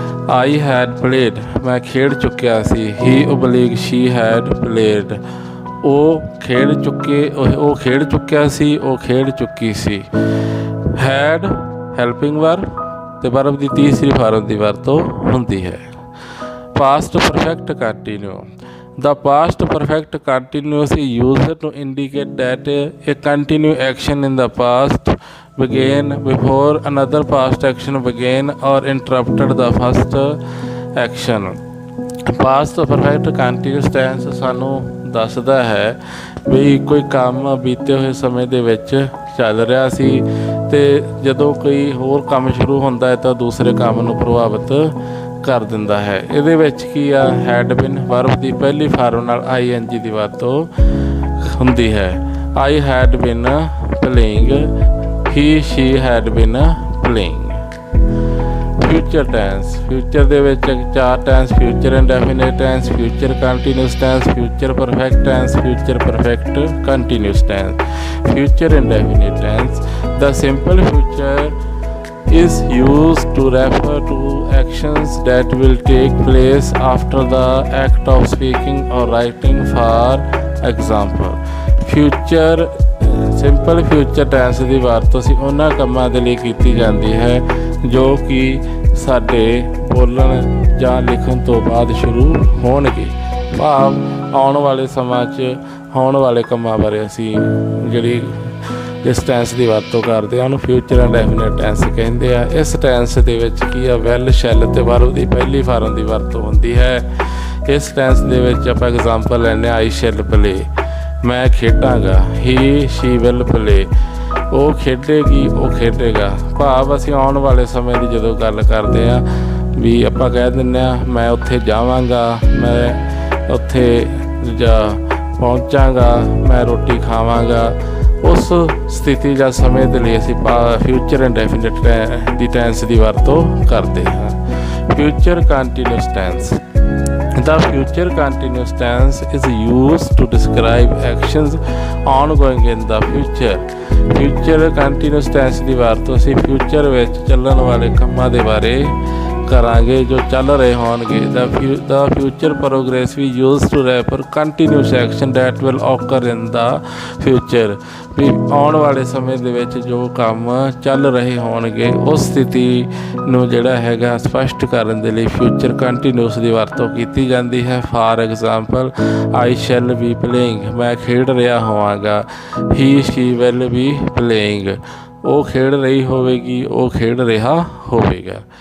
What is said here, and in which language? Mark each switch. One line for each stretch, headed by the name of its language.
English: I had played,
Punjabi: ਮੈਂ ਖੇਡ ਚੁੱਕਿਆ ਸੀ।
English: he oblique she had played,
Punjabi: ਉਹ ਖੇਡ ਚੁੱਕਿਆ ਸੀ, ਉਹ ਖੇਡ ਚੁੱਕੀ ਸੀ। ਹੈਡ ਹੈਲਪਿੰਗ ਵਰਬ ਤੇ ਵਰਬ ਦੀ ਤੀਸਰੀ ਫਾਰਮ ਦੀ ਵਰਤੋਂ ਹੁੰਦੀ ਹੈ।
English: Past perfect continue. The past perfect continuous is used to indicate that a continued action in the past began before another past action began or interrupted the first action।
Punjabi: Past perfect continuous tense ਸਾਨੂੰ ਦੱਸਦਾ ਹੈ ਵੀ ਕੋਈ ਕੰਮ ਬੀਤੇ ਹੋਏ ਸਮੇਂ ਦੇ ਵਿੱਚ ਚੱਲ ਰਿਹਾ ਸੀ ਤੇ ਜਦੋਂ ਕੋਈ ਹੋਰ ਕੰਮ ਸ਼ੁਰੂ ਹੁੰਦਾ ਹੈ ਤਾਂ ਦੂਸਰੇ ਕੰਮ ਨੂੰ ਪ੍ਰਭਾਵਿਤ ਕਰ ਦਿੰਦਾ ਹੈ। ਇਹਦੇ ਵਿੱਚ ਕੀ ਆ, ਹੈਡ ਬਿਨ ਵਰਬ ਦੀ ਪਹਿਲੀ ਫਾਰਮ ਨਾਲ ING ਦੀ ਵਰਤੋਂ ਹੁੰਦੀ ਹੈ।
English: I had been playing, he she had been playing. Future tense.
Punjabi: ਫਿਊਚਰ ਦੇ ਵਿੱਚ ਚਾਰ tens, future indefinite tens, future continuous tens, future perfect tens, future perfect continuous tens.
English: Future indefinite tense. The simple future is used to refer to actions that will take place after the act of speaking or writing। For example,
Punjabi: future simple future tens ਦੀ ਵਰਤੋਂ ਅਸੀਂ ਉਹਨਾਂ ਕੰਮਾਂ ਦੇ ਲਈ ਕੀਤੀ ਜਾਂਦੀ ਹੈ ਜੋ ਕਿ ਸਾਡੇ ਬੋਲਣ ਜਾਂ ਲਿਖਣ ਤੋਂ ਬਾਅਦ ਸ਼ੁਰੂ ਹੋਣਗੇ। ਭਾਵ ਆਉਣ ਵਾਲੇ ਸਮਾਂ 'ਚ ਹੋਣ ਵਾਲੇ ਕੰਮਾਂ ਬਾਰੇ ਅਸੀਂ ਜਿਹੜੀ ਇਸ ਟੈਂਸ ਦੀ ਵਰਤੋਂ ਕਰਦੇ ਆ ਉਹਨੂੰ ਫਿਊਚਰ ਇੰਡੈਫੀਨਿਟ ਟੈਂਸ ਕਹਿੰਦੇ ਆ। ਇਸ ਟੈਂਸ ਦੇ ਵਿੱਚ ਕੀ ਆ, ਵੈਲ, ਸ਼ੈਲ ਤੇ ਵਰਬ ਦੀ ਪਹਿਲੀ ਫਾਰਮ ਦੀ ਵਰਤੋਂ ਹੁੰਦੀ ਹੈ। ਇਸ ਟੈਂਸ ਦੇ ਵਿੱਚ ਆਪਾਂ ਐਗਜ਼ਾਮਪਲ ਲੈਂਦੇ
English: I shall play,
Punjabi: ਮੈਂ ਖੇਡਾਂਗਾ।
English: he she will play,
Punjabi: ਉਹ ਖੇਡੇਗੀ, ਉਹ ਖੇਡੇਗਾ। ਭਾਵ ਅਸੀਂ ਆਉਣ ਵਾਲੇ ਸਮੇਂ ਦੀ ਜਦੋਂ ਗੱਲ ਕਰਦੇ ਆ ਵੀ ਆਪਾਂ ਕਹਿ ਦਿੰਦੇ ਆ ਮੈਂ ਉੱਥੇ ਜਾਵਾਂਗਾ, ਮੈਂ ਉੱਥੇ ਪਹੁੰਚਾਂਗਾ, ਮੈਂ ਰੋਟੀ ਖਾਵਾਂਗਾ। ਉਸ ਸਥਿਤੀ ਜਾਂ ਸਮੇਂ ਦੇ ਲਈ ਅਸੀਂ ਫਿਊਚਰ ਇੰਡੈਫੀਨਿਟ ਦੀ ਟੈਂਸ ਦੀ ਵਰਤੋਂ ਕਰਦੇ ਹਾਂ।
English: Future continuous tense. The future continuous tense is used to describe actions ongoing in the future।
Punjabi: Future continuous tens ਦੀ ਵਰਤੋਂ ਅਸੀਂ ਫਿਊਚਰ ਵਿੱਚ ਚੱਲਣ ਵਾਲੇ ਕੰਮਾਂ ਦੇ ਬਾਰੇ ਕਰਾਂਗੇ ਜੋ ਚੱਲ ਰਹੇ ਹੋਣਗੇ।
English: The future progress we use to refer continuous action that will occur in the future।
Punjabi: ਵੀ ਆਉਣ ਵਾਲੇ ਸਮੇਂ ਦੇ ਵਿੱਚ ਜੋ ਕੰਮ ਚੱਲ ਰਹੇ ਹੋਣਗੇ ਉਸ ਸਥਿਤੀ ਨੂੰ ਜਿਹੜਾ ਹੈਗਾ ਸਪਸ਼ਟ ਕਰਨ ਦੇ ਲਈ ਫਿਊਚਰ ਕੰਟੀਨਿਊਸ ਦੀ ਵਰਤੋਂ ਕੀਤੀ ਜਾਂਦੀ ਹੈ।
English: for example, I shall be playing,
Punjabi: ਮੈਂ ਖੇਡ ਰਿਹਾ ਹੋਵਾਂਗਾ।
English: he she will be playing,
Punjabi: ਉਹ ਖੇਡ ਰਹੀ ਹੋਵੇਗੀ, ਉਹ ਖੇਡ ਰਿਹਾ ਹੋਵੇਗਾ।